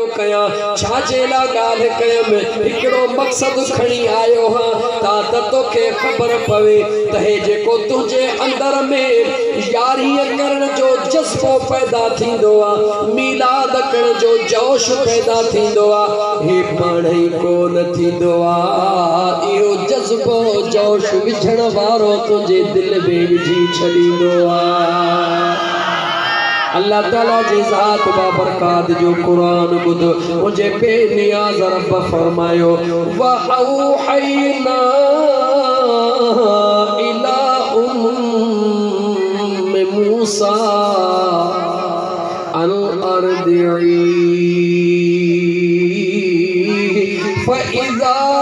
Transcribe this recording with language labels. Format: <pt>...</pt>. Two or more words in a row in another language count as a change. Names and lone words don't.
<sd>कया छाजे ला गाल कयम हिकड़ो मकसद खणी आयो हां ता तोखे खबर पवे त हे जेको तुझे अंदर में यारी करण जो जज्बो पैदा थींदो आ मिलाद करण जो जोश पैदा थींदो आ हे पाण ई कोन थींदो आ इहो जज्बो जोश विझण वारो तुझे दिल में विझी छॾींदो आ। अल्लाह ताला जी ज़ात बाबरकात जो कुरान बुध मुझे बेनियाज़ रब फरमायो</sd> <ar>وأوحينا إلى أم موسى أن أرضعيه فإذا</ar>